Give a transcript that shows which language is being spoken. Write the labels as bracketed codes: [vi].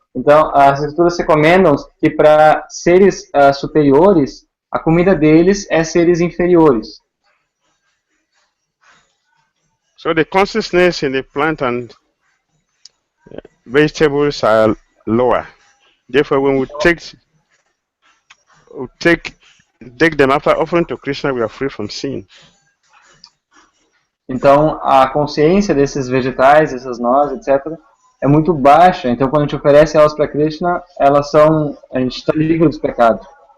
[pt] Então, as escrituras recomendam que para seres superiores, a comida deles é seres inferiores. [en] So the consciousness in the plant and vegetables are lower. Therefore, when we take them after offering to Krishna, we are free from sin. [pt] Então, a consciência desses vegetais, essas nozes, etc., é muito baixa. Então, quando a gente oferece elas para Krishna, a gente está livre dos pecados.